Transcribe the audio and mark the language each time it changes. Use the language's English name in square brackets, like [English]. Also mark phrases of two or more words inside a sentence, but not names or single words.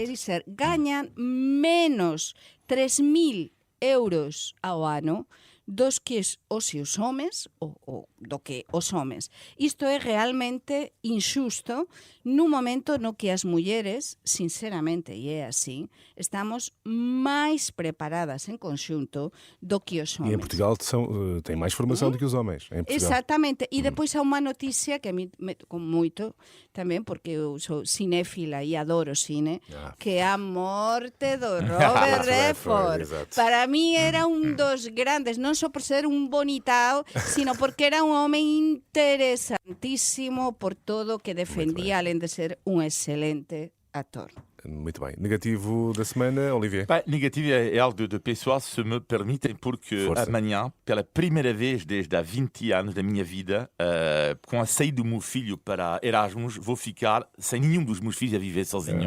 [Galician] É dizer, gañan menos 3.000 euros ao ano dos que os seus homes ou do que os homes. Isto é realmente injusto nun momento no que as mulleres, sinceramente, e é así, estamos máis preparadas en conxunto do que os [Portuguese] E [Galician] homes. [Portuguese] em Portugal têm mais formação do que os homens. Em Portugal. Exactamente. [Galician] E depois há unha noticia que a mí me tocou moito tamén, porque eu sou cinéfila e adoro cine, que é a morte do Robert Redford, [Portuguese] Redford. exato. [Galician] Para mí era un dos grandes, non só por ser un bonitao, sino porque era un home interesantísimo por todo o que defendía, além de ser un excelente actor. [Portuguese] Muito bem. Negativo da semana, Olivier. Bem, negativo é algo de pessoal, se me permitem, porque Força. amanhã, pela primeira vez desde há 20 anos da minha vida, com a saída do meu filho para Erasmus, vou ficar sem nenhum dos meus filhos a viver sozinho.